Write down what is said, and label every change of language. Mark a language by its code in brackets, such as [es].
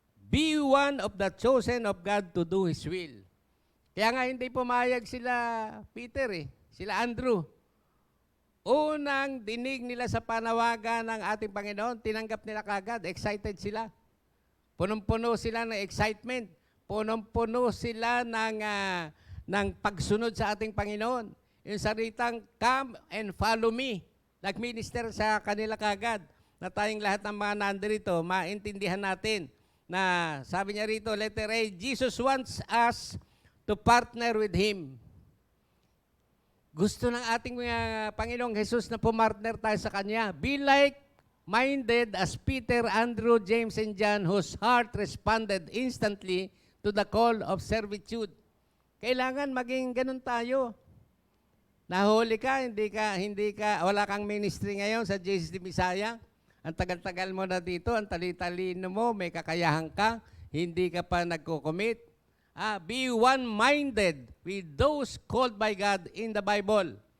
[en] Be one of the chosen of God to do His will. [tl] Kaya nga hindi pumayag sila Peter sila Andrew. Unang dinig nila sa panawagan ng ating Panginoon, tinanggap nila kagad, excited sila. Punong-puno sila ng excitement. Punong-puno sila ng pagsunod sa ating Panginoon. Yung salitang, [en] come and follow me. [tl] Nag-minister sa kanila kagad na tayong lahat ng mga nandirito, maintindihan natin na sabi niya rito, letter A, [en] Jesus wants us to partner with Him. [tl] Gusto ng ating Panginoong Jesus na pumartner tayo sa Kanya. [en] Be like-minded as Peter, Andrew, James, and John, whose heart responded instantly to the call of servitude. [tl] Kailangan maging ganun tayo. Nahuli ka, wala kang ministry ngayon sa Jesus de Bisaya. Ang tagal-tagal mo na dito, ang tali-talino mo, may kakayahan ka, hindi ka pa nagko-commit. [en] Be one-minded with those called by God in the Bible.